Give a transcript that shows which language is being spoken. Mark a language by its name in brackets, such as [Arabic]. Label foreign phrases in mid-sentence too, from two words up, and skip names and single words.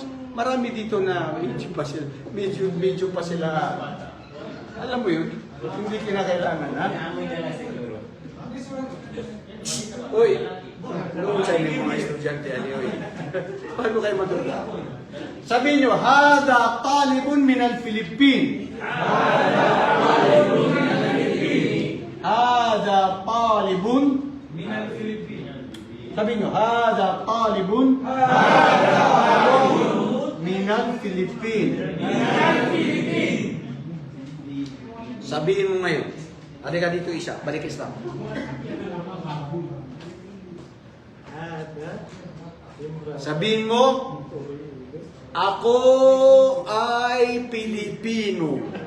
[Filipino] Marami dito na medyo pa sila. Alam mo yun, hindi kinakailangan, ha? Uy, noon sa inyo mga estudyante, anyway. Paano kayo matuto? Sabihin nyo, [Arabic] هذا طالب من الفلبين. هذا طالب من الفلبين. [Filipino] Sabihin nyo, [Arabic] هذا طالب من الفلبين. [Filipino] Sabihin mo ngayon. Halika dito Isa, balik Islam. Sabihin mo, ako ay Pilipino.